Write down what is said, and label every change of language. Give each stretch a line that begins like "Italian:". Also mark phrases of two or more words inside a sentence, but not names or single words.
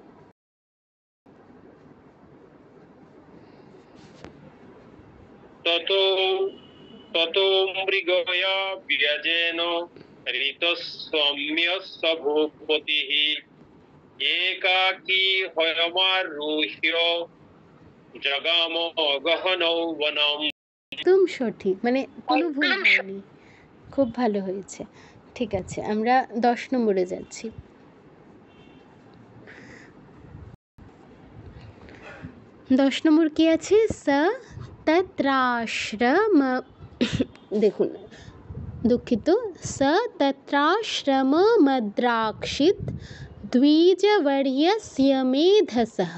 Sanskrit: ততো মৃগয়া ব্যাজেন ঋত স্বাম্য সভূপতিঃ। एकाकी हयमारुह्य जगाम गहनौ वनम्।
Bangla: একদম সঠিক, মানে কোনো ভুল হয়নি, খুব ভালো হয়েছে। ঠিক আছে, আমরা 10 নম্বরে যাচ্ছি। 10 নম্বর কি আছে?
Sanskrit: স তত্রাশ্রম,
Bangla: দেখুন দুঃখিত,
Sanskrit: স তত্রাশ্রম মদ্রাক্ষিত দ্বিজবর্যস্য মেধসঃ।